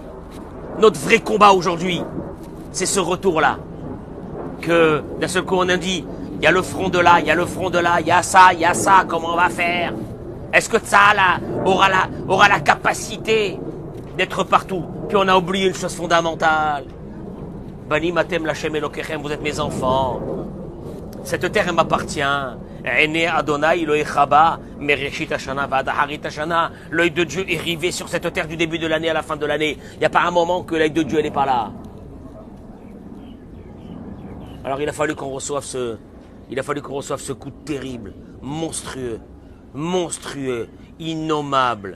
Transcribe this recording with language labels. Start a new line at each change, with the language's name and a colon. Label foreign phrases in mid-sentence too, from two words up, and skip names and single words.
French: Notre vrai combat aujourd'hui, c'est ce retour-là. Que d'un seul coup on a dit, il y a le front de là, il y a ça, comment on va faire? Est-ce que ça là aura la capacité d'être partout? Puis on a oublié une chose fondamentale.
Hebrew: בנים אתם לה' אלוקיכם,
French: vous êtes mes enfants. Cette terre, elle m'appartient.
Hebrew: עיני ה' אלוקיך בה, מראשית השנה ועד אחרית השנה.
French: L'œil de Dieu est rivé sur cette terre du début de l'année à la fin de l'année. Il n'y a pas un moment que l'œil de Dieu n'est pas là. Alors il a fallu qu'on reçoive ce coup terrible, monstrueux, innommable.